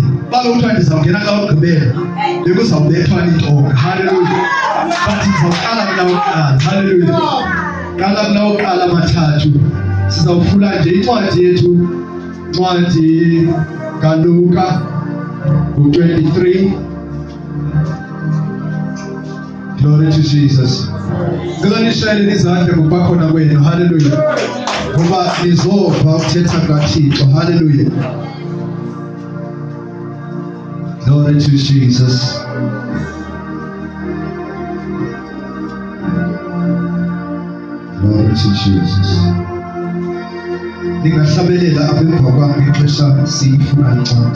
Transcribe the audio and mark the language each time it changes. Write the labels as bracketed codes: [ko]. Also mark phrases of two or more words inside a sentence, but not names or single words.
[xh] Baba uthiwa ndizawungena lawo kugqibela, bekuzawubethwa intonga. Hallelujah. But sizawuqala kulawo kuqala. Hallelujah. Qala kulawo kuqala amathathu. Sizawufuna nje incwadi yethu, incwadi kaLuka 23. [en] Glory to Jesus. [zu] Ngicela nishayele izandla ngokubakhona kwenu. Hallelujah. [xh] Ngoba nizova ukuthetha kaThixo. [en] Hallelujah. Glory to Jesus. Glory to Jesus. [xh] Ningahlabelela apha emva kwami ngexesha siyifuna incwadi.